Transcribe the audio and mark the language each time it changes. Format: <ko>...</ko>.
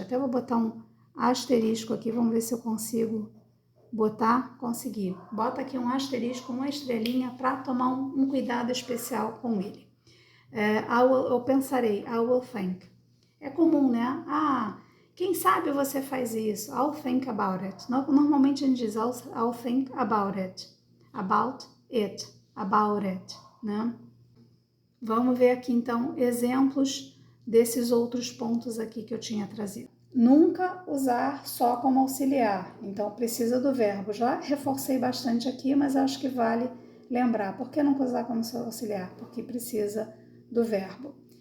<pt>Até vou botar um asterisco aqui, vamos ver se eu consigo botar. Consegui. Bota aqui um asterisco, uma estrelinha, para tomar um cuidado especial com ele. Eu pensarei,</pt> <en>I will think.</en> <pt>É comum, né? Quem sabe você faz isso?</pt> <en>I'll think about it.</en> <pt>Normalmente a gente diz</pt> <en>I'll think about it. About it. About it, né?</en> <pt>Vamos ver aqui então exemplos desses outros pontos aqui que eu tinha trazido. Nunca usar só como auxiliar, então precisa do verbo. Já reforcei bastante aqui, mas acho que vale lembrar. Por que nunca usar como auxiliar? Porque precisa do verbo.</pt>